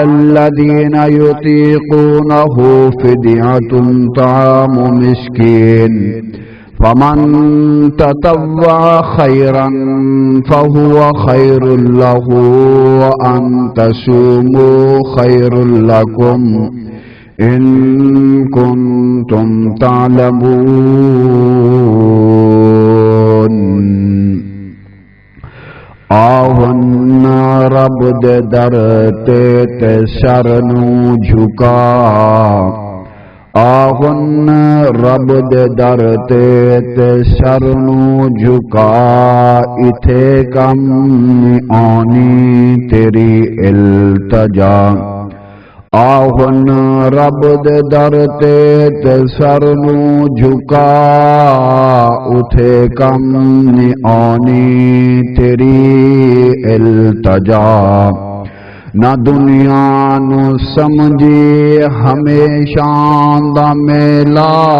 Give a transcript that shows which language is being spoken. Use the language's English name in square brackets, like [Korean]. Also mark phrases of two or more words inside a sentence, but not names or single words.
[Arabic] الذين يطيقونه فدية طعام مسكين فمن تطوع خيرا فهو خير له وأن تصوموا خير لكم إن كنتم تعلمون. [Punjabi] آہن رب دے در تے سر نو جھکا آہن رب دے در تے سر نو جھکا اتھے کم آنی تیری التجا آہن رب دے در تے سر نو جھکا اتھے کم آنی تیری التجا نہ دنیا نو سمجھی ہمیشہ دا میلا